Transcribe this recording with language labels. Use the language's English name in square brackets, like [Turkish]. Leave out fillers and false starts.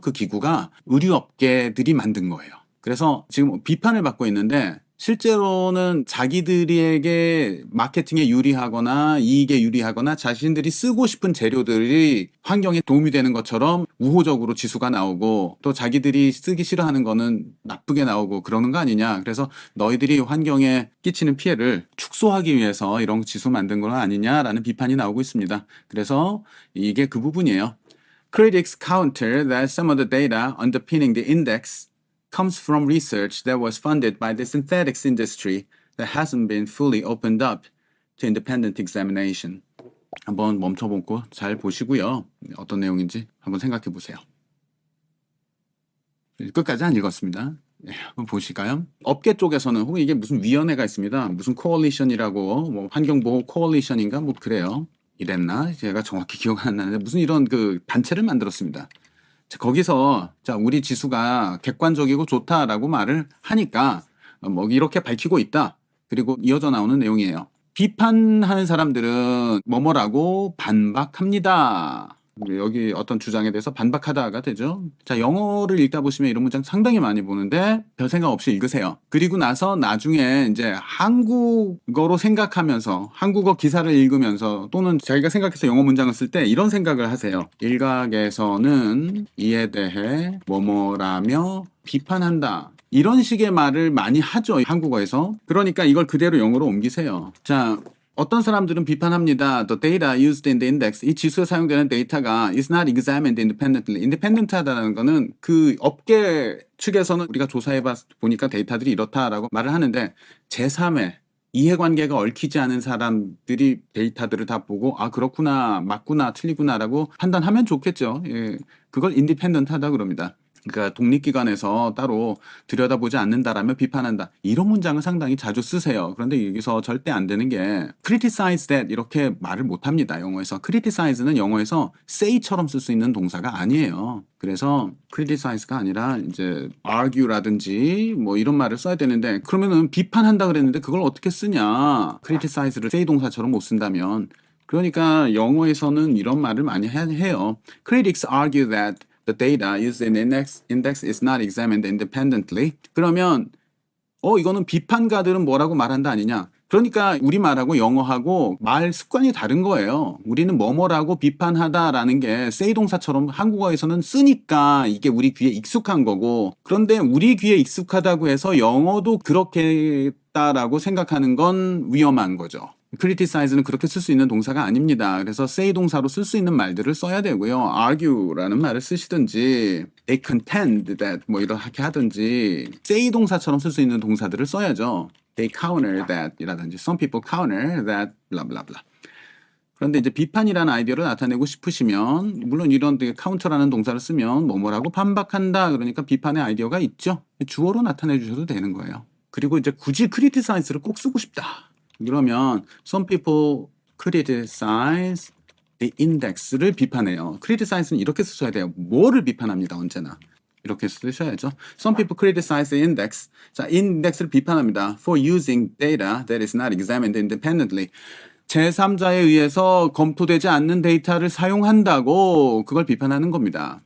[Korean] 그 기구가 의류업계들이 만든 거예요. 그래서 지금 비판을 받고 있는데 실제로는 자기들에게 마케팅에 유리하거나 이익에 유리하거나 자신들이 쓰고 싶은 재료들이 환경에 도움이 되는 것처럼 우호적으로 지수가 나오고 또 자기들이 쓰기 싫어하는 거는 나쁘게 나오고 그러는 거 아니냐. 그래서 너희들이 환경에 끼치는 피해를 축소하기 위해서 이런 지수 만든 건 아니냐라는 비판이 나오고 있습니다. 그래서 이게 그 부분이에요. [English] Critics counter that some of the data underpinning the index comes from research that was funded by the synthetics industry that hasn't been fully opened up to independent examination. [Korean] 한번 멈춰보고 잘 보시고요. 어떤 내용인지 한번 생각해 보세요. 끝까지 안 읽었습니다. 한번 보실까요? 업계 쪽에서는 혹은 이게 무슨 위원회가 있습니다. 무슨 코얼리션이라고 뭐 환경보호 코얼리션인가 뭐 그래요. 이랬나? 제가 정확히 기억 안 나는데 무슨 이런 그 단체를 만들었습니다. 자, 거기서 자 우리 지수가 객관적이고 좋다라고 말을 하니까 뭐 이렇게 밝히고 있다. 그리고 이어져 나오는 내용이에요. 비판하는 사람들은 뭐뭐라고 반박합니다. 여기 어떤 주장에 대해서 반박하다가 되죠. 자, 영어를 읽다 보시면 이런 문장 상당히 많이 보는데 별 생각 없이 읽으세요. 그리고 나서 나중에 이제 한국어로 생각하면서 한국어 기사를 읽으면서 또는 자기가 생각해서 영어 문장을 쓸 때 이런 생각을 하세요. 일각에서는 이에 대해 뭐뭐라며 비판한다. 이런 식의 말을 많이 하죠. 한국어에서. 그러니까 이걸 그대로 영어로 옮기세요. 자, 어떤 사람들은 비판합니다. [English] The data used in the index, [Korean] 이 지수에 사용되는 데이터가 [English] is not examined independently. [Korean] independent하다는 거는 그 업계 측에서는 우리가 조사해 보니까 데이터들이 이렇다라고 말을 하는데 제3의 이해관계가 얽히지 않은 사람들이 데이터들을 다 보고 아 그렇구나 맞구나 틀리구나라고 판단하면 좋겠죠. 예, 그걸 independent하다 그럽니다. 그러니까 독립기관에서 따로 들여다보지 않는다라며 비판한다. 이런 문장을 상당히 자주 쓰세요. 그런데 여기서 절대 안 되는 게 [English] criticize that [Korean] 이렇게 말을 못합니다. 영어에서. criticize는 영어에서 say처럼 쓸 수 있는 동사가 아니에요. 그래서 criticize가 아니라 이제 argue라든지 뭐 이런 말을 써야 되는데 그러면은 비판한다 그랬는데 그걸 어떻게 쓰냐. criticize를 say 동사처럼 못 쓴다면 그러니까 영어에서는 이런 말을 많이 해요. [English] Critics argue that the data used in index is not examined independently. [Korean] 그러면 이거는 비판가들은 뭐라고 말한다 아니냐. 그러니까 우리말하고 영어하고 말 습관이 다른 거예요. 우리는 뭐뭐라고 비판하다라는 게 say 동사처럼 한국어에서는 쓰니까 이게 우리 귀에 익숙한 거고 그런데 우리 귀에 익숙하다고 해서 영어도 그렇게 했다라고 생각하는 건 위험한 거죠. criticize는 그렇게 쓸 수 있는 동사가 아닙니다. 그래서 say 동사로 쓸 수 있는 말들을 써야 되고요. argue라는 말을 쓰시든지 [English] they contend that [Korean] 뭐 이렇게 하든지 say 동사처럼 쓸 수 있는 동사들을 써야죠. [English] they counter that [Korean] 이라든지 [English] some people counter that blah blah blah. [Korean] 그런데 이제 비판이라는 아이디어를 나타내고 싶으시면 물론 이런 counter라는 동사를 쓰면 뭐뭐라고 반박한다 그러니까 비판의 아이디어가 있죠. 주어로 나타내 주셔도 되는 거예요. 그리고 이제 굳이 criticize를 꼭 쓰고 싶다. 그러면 [English] some people criticize the index를 [Korean] 비판해요. criticize는 이렇게 쓰셔야 돼요. 뭐를 비판합니다. 언제나. 이렇게 쓰셔야죠. [English] Some people criticize the index. [Korean] 자, index를 비판합니다. [English] For using data that is not examined independently. [Korean] 제3자에 의해서 검토되지 않는 데이터를 사용한다고 그걸 비판하는 겁니다.